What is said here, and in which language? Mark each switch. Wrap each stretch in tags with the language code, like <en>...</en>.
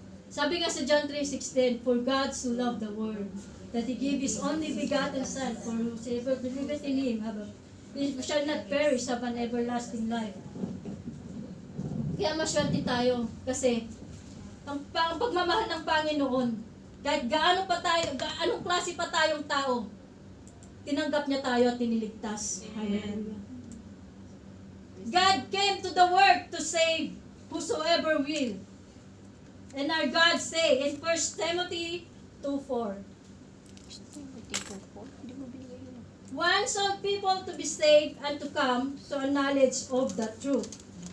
<tl>Sabi nga sa</tl> <en>John 3:16, for God so loved the world, that He gave His only begotten Son, for whosoever believeth in Him, he shall not perish, have an everlasting life.</en> <tl>Kaya maswerte tayo, kasi ang pagmamahal ng Panginoon, kahit anong klase pa tayong tao, tinanggap niya tayo at tiniligtas.</tl> <en>Amen. God came to the world to save whosoever will. And our God say in 1 Timothy 2:4, wants all people to be saved and to come to a knowledge of the truth.</en>